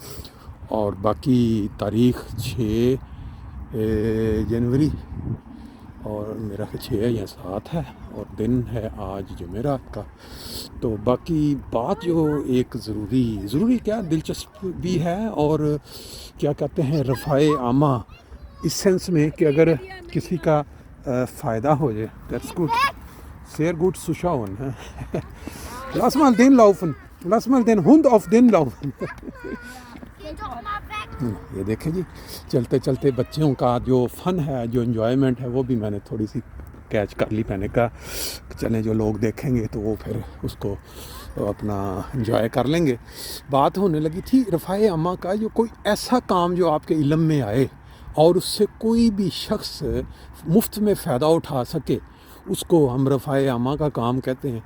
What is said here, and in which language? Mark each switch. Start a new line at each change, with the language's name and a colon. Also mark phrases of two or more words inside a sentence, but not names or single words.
Urdu: اور باقی تاریخ 6 جنوری اور میرا 6 یا 7 ہے اور دن ہے آج جمعرات کا. تو باقی بات جو ایک ضروری کیا دلچسپ بھی ہے اور کیا کہتے ہیں رفاہ عامہ، اس سینس میں کہ اگر کسی کا فائدہ ہو جائے,
English: that's good,
German: sehr gut zu schauen. Lass mal den laufen, lass mal den Hund auf den laufen.
Urdu: یہ دیکھیں جی، چلتے چلتے بچوں کا جو فن ہے، جو انجوائمنٹ ہے، وہ بھی میں نے تھوڑی سی کیچ کر لی. میں نے کہا چلیں، جو لوگ دیکھیں گے تو وہ پھر اس کو اپنا انجوائے کر لیں گے. بات ہونے لگی تھی رفاہ عامہ کا، جو کوئی ایسا کام جو آپ کے علم میں آئے اور اس سے کوئی بھی شخص مفت میں فائدہ اٹھا سکے، اس کو ہم رفاہ عامہ کا کام کہتے ہیں.